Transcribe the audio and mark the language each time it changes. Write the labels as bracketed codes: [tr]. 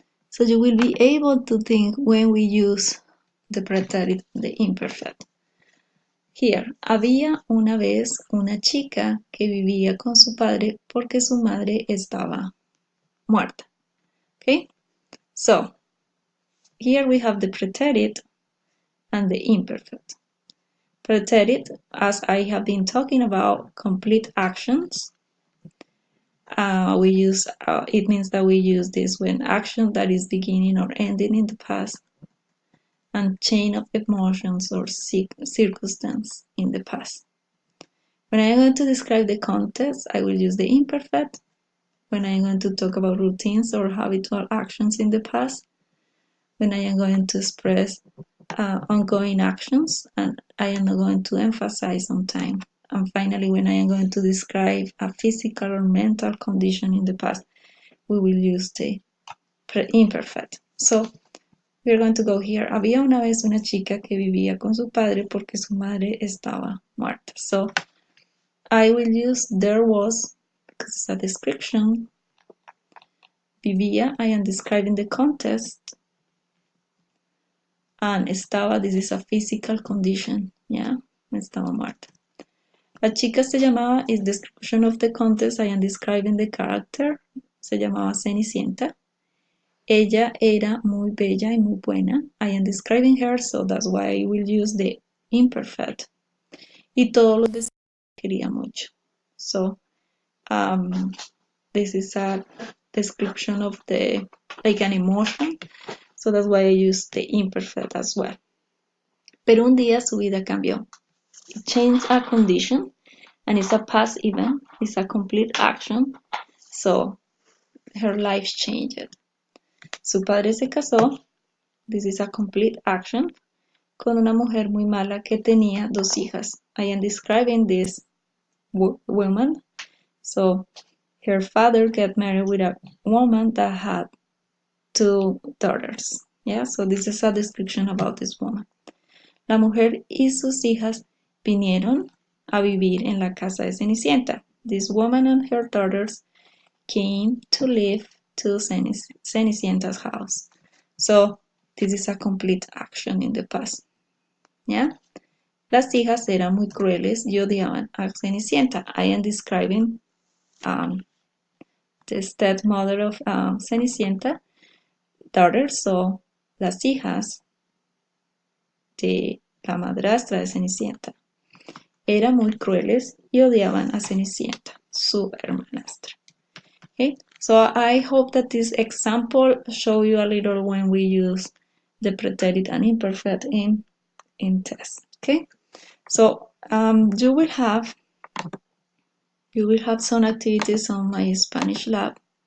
[en] So you will be able to think when we use the pretérito, the imperfect. [es] Here, había una vez una chica que vivía con su padre porque su madre estaba muerta. [en] Okay, so here we have the pretérito and the imperfect. Pretérito, as I have been talking about, complete actions. It means that we use this when action that is beginning or ending in the past, and chain of emotions or circumstance in the past. When I'm going to describe the context, I will use the imperfect. When I'm going to talk about routines or habitual actions in the past, when I am going to express ongoing actions, and I am going to emphasize on time. And finally, when I am going to describe a physical or mental condition in the past, we will use the imperfect. So, we're going to go here. [es] Había una vez una chica que vivía con su padre porque su madre estaba muerta. [en] So, I will use there was because it's a description. [es] Vivía, [en] I am describing the context. And [es] estaba, [en] this is a physical condition. Yeah, [es] estaba muerta. La chica se llamaba [en] is description of the context. I am describing the character. [es] Se llamaba Cenicienta. Ella era muy bella y muy buena. [en] I am describing her, so that's why I will use the imperfect. [es] Y todos los vecinos quería mucho. [en] So, this is a description of the, like an emotion. So that's why I use the imperfect as well. [es] Pero un día su vida cambió. [en] It changed a condition, and it's a past event. It's a complete action. So her life changed. [es] Su padre se casó. [en] This is a complete action. [es] Con una mujer muy mala que tenía 2 hijas. [en] I am describing this woman. So her father got married with a woman that had 2 daughters. Yeah, so this is a description about this woman. [es] La mujer y sus hijas vinieron a vivir en la casa de Cenicienta. [en] This woman and her daughters came to live to Cenicienta's house. So this is a complete action in the past. Yeah? [es] Las hijas eran muy crueles y odiaban a Cenicienta. [en] I am describing the stepmother of Cenicienta, daughter, so [es] las hijas de la madrastra de Cenicienta eran muy crueles y odiaban a Cenicienta, su hermanastra. [en] Okay, so I hope that this example show you a little when we use the pretérito and imperfect in tests. Okay, so you will have some activities on my Spanish lab.